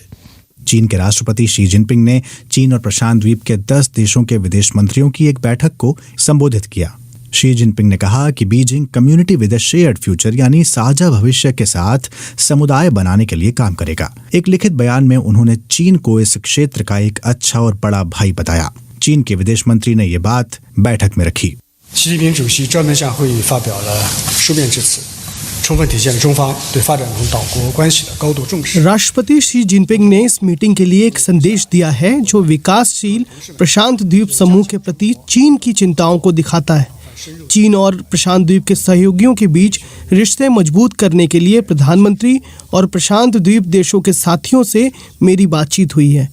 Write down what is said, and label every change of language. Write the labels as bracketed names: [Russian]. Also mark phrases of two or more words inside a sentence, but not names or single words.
[Hindi] चीन के राष्ट्रपति शी जिनपिंग ने चीन और प्रशांत द्वीप के 10 देशों के विदेश मंत्रियों की एक बैठक को संबोधित किया। शी जिनपिंग ने कहा कि बीजिंग [English] community with a shared future [Hindi] यानी साझा भविष्य के साथ समुदाय बनाने के लिए काम करेगा। एक लिखित बयान में उन्होंने चीन को इस क्षेत्र का एक अच्छा और बड़ा भाई बताया। चीन के विदेश मंत्री ने ये बात बैठक में रखी। [Chinese] 习近平主席专门向会议发表了书面致辞，充分体现了中方对发展中岛国关系的高度重视。 [Hindi] राष्ट्रपति शी जिनपिंग ने इस मीटिंग के लिए एक संदेश दिया है जो विकासशील प्रशांत द्वीप समूह के प्रति चीन की चिंताओं को दिखाता है। चीन और प्रशांत द्वीप के सहयोगियों के बीच रिश्ते मजबूत करने के लिए प्रधानमंत्री और प्रशांत द्वीप देशों के साथियों से मेरी बातचीत हुई है।